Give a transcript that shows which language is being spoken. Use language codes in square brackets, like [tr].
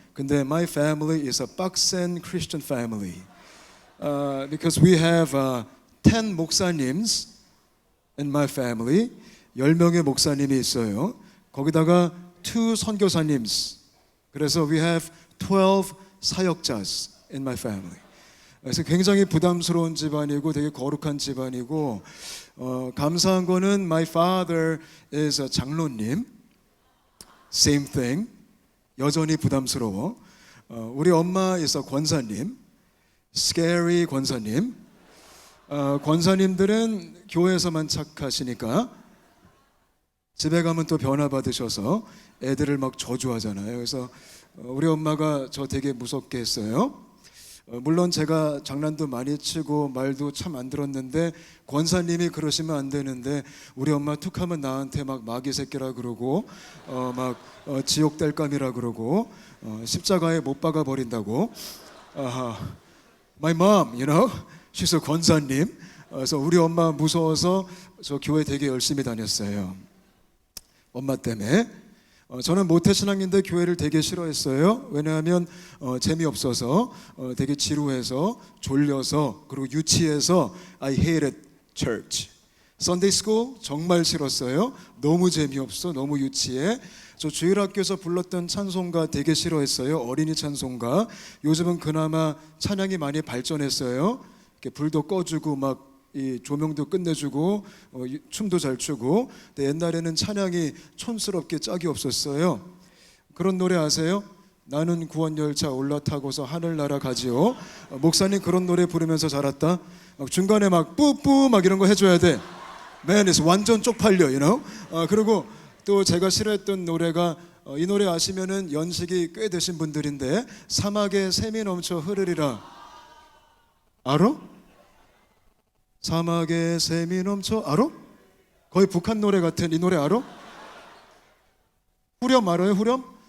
[ko] 근데 [en] my family is a [ko] 빡센 [en] Christian family. Because we have 10 목사님s in my family. [ko] 10명의 목사님이 있어요. 거기다가 2 선교사님s. [en] 그래서 we have 12 사역자s in my family. [ko] 그래서 굉장히 부담스러운 집안이고 되게 거룩한 집안이고 감사한 거는 [en] my father is a [ko] 장로님. [en] Same thing. [ko] 여전히 부담스러워. 우리 엄마 있어 권사님, scary 권사님. 권사님들은 교회에서만 착하시니까 집에 가면 또 변화 받으셔서 애들을 막 저주하잖아요. 그래서 우리 엄마가 저 되게 무섭게 했어요. 물론 제가 장난도 많이 치고 말도 참 안 들었는데 권사님이 그러시면 안 되는데 우리 엄마 툭하면 나한테 막 마귀 새끼라 그러고 지옥 뗄감이라 그러고 십자가에 못 박아 버린다고. [en] My mom, you know, she's a 권사님. [ko] 그래서 우리 엄마 무서워서 저 교회 되게 열심히 다녔어요. 엄마 때문에. 저는 모태신앙인데 교회를 되게 싫어했어요. 왜냐하면 재미없어서 되게 지루해서 졸려서 그리고 유치해서 [en] I hated church. [ko] Sunday school 정말 싫었어요. 너무 재미없어, 너무 유치해. 저 주일학교에서 불렀던 찬송가 되게 싫어했어요. 어린이 찬송가. 요즘은 그나마 찬양이 많이 발전했어요. 이렇게 불도 꺼주고 막 이 조명도 끝내주고 춤도 잘 추고. 근데 옛날에는 찬양이 촌스럽게 짝이 없었어요. 그런 노래 아세요? 나는 구원열차 올라타고서 하늘나라 가지요. 목사님 그런 노래 부르면서 자랐다. 중간에 막 뿌뿌 막 이런 거 해줘야 돼. [en] Man is [ko] 완전 쪽팔려, [en] you know? [ko] 그리고 또 제가 싫어했던 노래가 이 노래 아시면은 연식이 꽤 되신 분들인데 사막에 샘이 넘쳐 흐르리라. 알아? 사막에 샘이 넘쳐 알아? 거의 북한 노래 같은 이 노래 알아? 후렴 알아요? 후렴?